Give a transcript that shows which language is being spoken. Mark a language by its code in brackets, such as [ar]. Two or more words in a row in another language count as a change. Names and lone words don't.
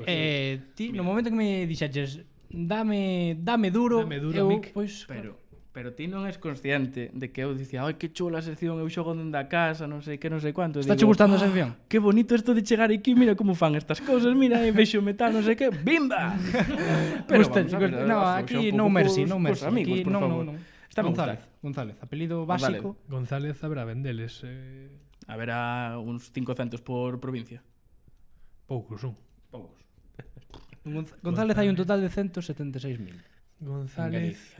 [gl] ti, no momento que me dixaches dame duro, Dame duro, eu, Mick. pois, Pero ti non és consciente de que eu dicía, ai, que chula a sección, eu xogo dende a casa, non sei que, non sei cuánto. Está che gustando a sección? Que bonito isto de chegar aquí, mira como fan estas cousas, mira, e vexo metal, non sei que, bimba! [en] No, aquí no mercy, no mercy. [gl] Amigos, Aquí por favor. no. Está González, apelido básico. González habrá vendeles A ver, a uns 500 por provincia. poucos son. Poucos. González hai un total de 176.000. González